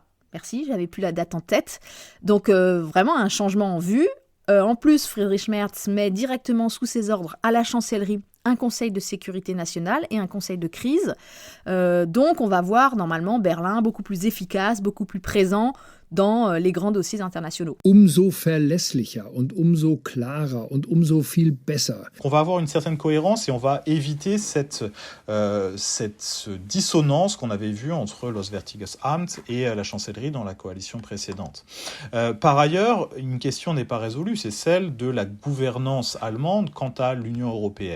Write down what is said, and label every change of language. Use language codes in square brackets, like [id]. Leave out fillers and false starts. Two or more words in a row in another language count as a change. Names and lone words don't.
[fr] Merci, j'avais plus la date en tête. Donc vraiment un changement en vue. En plus, Friedrich Merz met directement sous ses ordres à la chancellerie un conseil de sécurité nationale et un conseil de crise. Donc on va voir normalement Berlin beaucoup plus efficace, beaucoup plus présent, dans les grands dossiers internationaux. [de] Umso verlässlicher und umso klarer und umso viel besser. [fr] On va avoir une certaine cohérence et on va éviter cette dissonance qu'on avait vue entre l'Auswärtiges Amt et la chancellerie dans la coalition précédente. Par ailleurs, une question n'est pas résolue, c'est celle de la gouvernance allemande quant à l'Union européenne.